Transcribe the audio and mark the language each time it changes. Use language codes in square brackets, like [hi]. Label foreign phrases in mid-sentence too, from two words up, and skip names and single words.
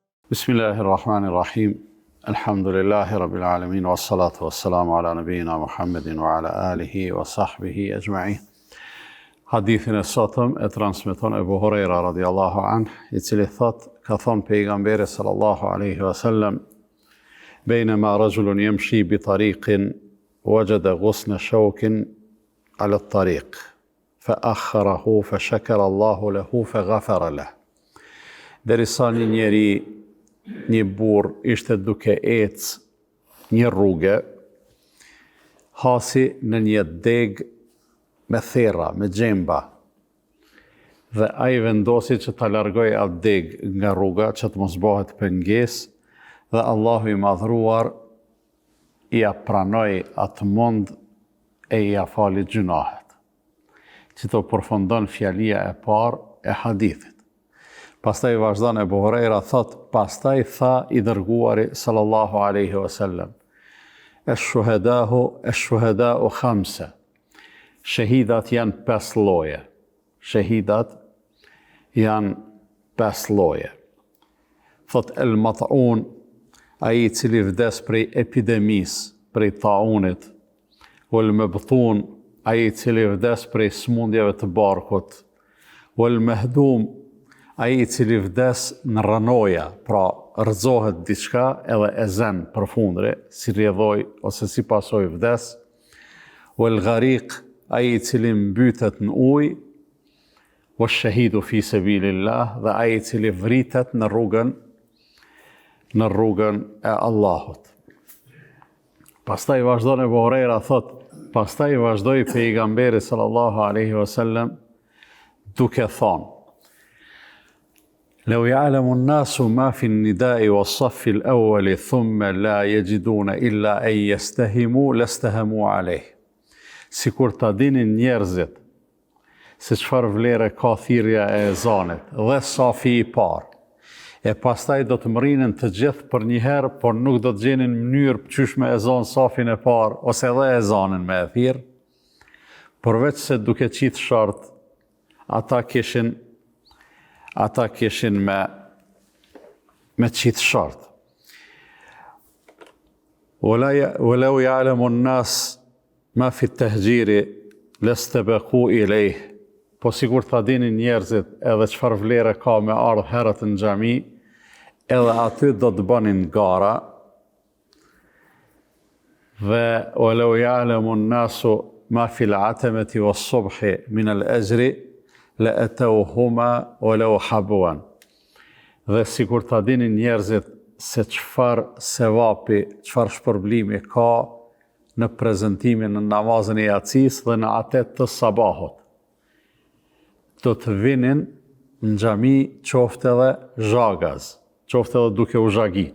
[ar] بسم الله الرحمن الرحيم. الحمد لله رب العالمين والصلاة والسلام على نبينا محمد وعلى آله وصحبه أجمعين. [sq] Hadithin e sotëm e transmeton Ebu Hurajra [ar] رضي الله عنه, [sq] I cili thot, ka thonë pejgamberi [ar] صلى الله عليه وسلم, بينما رجل يمشي بطريق وجد غصن شوك على الطريق فأخره فشكر الله له فغفر له. [sq] Derisa një njeri, një burr ishte duke ecë një rrugë, hasi në një deg me thera, me gjemba, dhe ai vendosi që ta largoj atë deg nga rruga, që të mos bëhet pengesë, dhe Allahu I madhruar I pranoi atë mund e I fali gjunahet. Që përfundon fjalia e parë e hadithit. Pastaj vazhdon Ebu Hurajra thot, pastaj tha I dërguari [ar] صلى الله عليه وسلم, الشهداء خمسة. [sq] Shahidat janë 5 lloje. Shahidat janë 5 lloje. Thot el-mat'un, ai I cili vdes prej epidemisë, prej taunit, [ar] والمبطون, [sq] ai I cili vdes prej smundjeve të barkut, [ar] والمهدوم, [sq] ai I cili vdes në ranoja, pra rrëzohet diçka edhe e zen përfundre, si rjedhoj ose si pasoj vdes, [ar] والغريق, [sq] ai I cili mbytet në ujë, [ar] والشهيد في سبيل الله, [sq] dhe ai I cili vritet në rrugën e Allahut. Pastaj vazhdon Ebu Hurajra thot, pastaj vazhdoi pejgamberi [ar] صلى الله عليه وسلم [sq] duke thonë, [ar] لو يعلم الناس ما في النداء والصف الأول ثم لا يجدون إلا أن يستهموا لاستهموا عليه. [sq] Sikur ta dinin njerëzit se çfarë vlere ka thirrja e ezanit dhe safi I parë. E pastaj do të mrinin të gjithë për një herë, por nuk do të gjenin mënyrë qysh me ezan safin e parë, ose edhe ezanin me e thirr, përveç se duke qitë shart, ata kishin me qitë shart. [ar] ولو يعلم الناس ما في التهجير لاستبقوا إليه. [sq] Po sigur ta dinin njerëzit edhe çfarë vlere ka me ardh herët në xhami, edhe aty do të bënin gara. [ar] Dhe ولو يعلم الناس ما في العتمة والصبح من الأجر لأتوهما ولو حبوا. [sq] Dhe sigur ta dinin njerëzit se çfarë sevapi, çfarë shpërblimi ka në prezantimin në namazin e yacis dhe në atet të sabahut, do të vinin në xhami qoftë edhe zhagaz, qoftë edhe duke u zhagit.